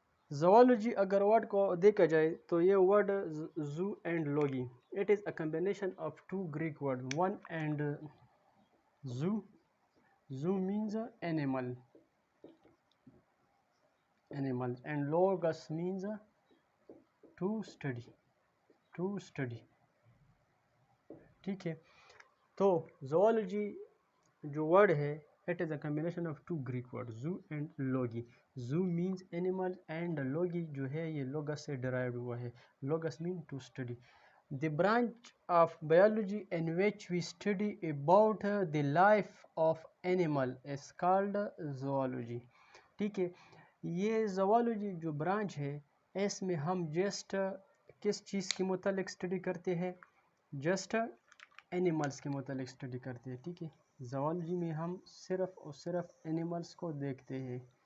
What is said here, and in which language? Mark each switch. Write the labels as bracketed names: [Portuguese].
[English] zoology [Urdu] اگر word کو دیکھا جائے تو یہ [English] word zoo and logy, it is a combination of two Greek word, one and zoo, zoo means animal and logos means to study، [Urdu] ٹھیک ہے۔ تو زوالوجی جو ورڈ ہے [English] it is a combination of two Greek words zoo and logi. Zoo means animal and logi [Urdu] جو ہے یہ [English] logos سے derived ہوا ہے۔ logos means to study. The branch of biology in which we study about the life of animal is called zoology. [Urdu] ٹھیک ہے، یہ zoology جو برانچ ہے اس میں ہم جسٹ کس چیز کے متعلق اسٹڈی کرتے ہیں؟ جسٹ اینیملس کے متعلق اسٹڈی کرتے ہیں، ٹھیک ہے۔ زوالوجی میں ہم صرف اور صرف اینیملس کو دیکھتے ہیں۔